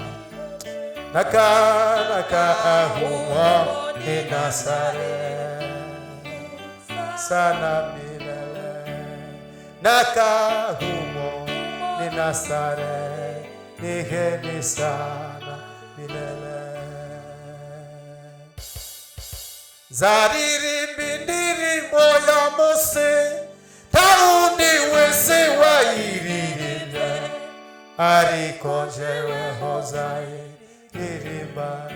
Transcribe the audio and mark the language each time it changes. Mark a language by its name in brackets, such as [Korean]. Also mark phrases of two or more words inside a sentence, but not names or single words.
[Swahili] Nakaa humo ni Nazareti, sana milele. Nakaa humo ni Nazareti, ni heri sana milele. [Rundi] Zaririmbi ndirimbo ya Mose, Daudi wese wayiririmbe, ariko jeweho zayiririmba.